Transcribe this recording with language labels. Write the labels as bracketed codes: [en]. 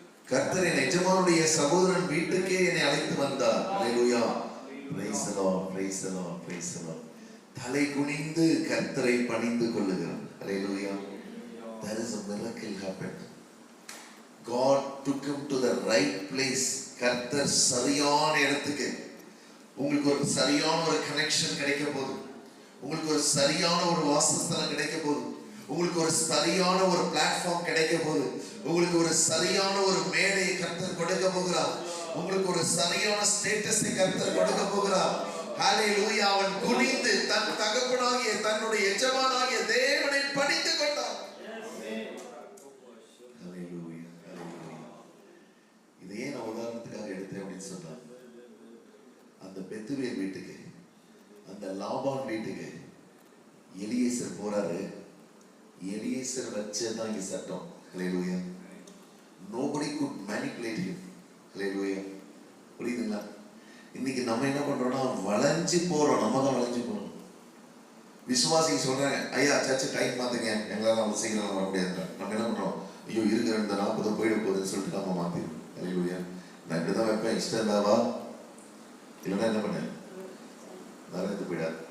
[ta] கர்த்தர் என் எஜமானுடைய சகோதரன் வீட்டுக்கே என்னை அழைத்து வந்தார். ஹalleluya. [en] praise the Lord, praise the Lord, praise the Lord. [ta] தலை குனிந்து கர்த்தரை பணிந்து கொள்ளுகிறார். ஹalleluya. [en] There is a miracle happened. God took him to the right place. [ta] கர்த்தர் சரியான இடத்துக்கு, உங்களுக்கு ஒரு சரியான ஒரு கனெக்ஷன் கிடைக்க போகுது. உங்களுக்கு ஒரு சரியான ஒரு வாசஸ்தலம் கிடைக்க போகுது. உங்களுக்கு ஒரு சரியான ஒரு பிளாட்ஃபார்ம் கிடைக்க போகுது. உங்களுக்கு ஒரு சரியான ஒரு மேடையை கர்த்தர் கொடுக்க போகிறார். உங்களுக்கு ஒரு சரியான ஸ்டேட்டஸை கர்த்தர் கொடுக்க போகிறார். ஹalleluya. அவன் குனிந்து தன் தகப்பனாகிய தன்னுடைய எஜமானாகிய தேவனை பணிந்து கொண்டான். ஹalleluya, ஹalleluya. இதையே நான் உதாரணத்துக்காக எடுத்தேன் அப்படின்னு சொன்னா, அந்த பெத்துவேல் வீட்டுக்கு, அந்த லாபான் வீட்டுக்கு எலியேசர் போறாரு. எலியேசர் வச்சதான் இங்க சட்டம். ஹalleluya. [en] Nobody could manipulate him. [ta] ஹalleluya. புரியுதுங்களா? இன்னைக்கு நம்ம என்ன பண்றோம்னா வளைஞ்சு போறோம். நம்ம தான் வளைஞ்சு போறோம். விசுவாசி சொல்றாங்க, ஐயா சர்ச்சை டைம் மாத்துங்க, எங்களால நம்ம சீக்கிரம் வர முடியாது. நம்ம என்ன பண்றோம், ஐயோ இருக்கிற இந்த 40 போயிட போகுதுன்னு சொல்லிட்டு நம்ம மாத்திடுவோம். ஹalleluya. நான் இப்படிதான் வைப்பேன், இஷ்டம் இருந்தாவா, இல்லைன்னா என்ன பண்ணேன், நரகத்து போயிடாது.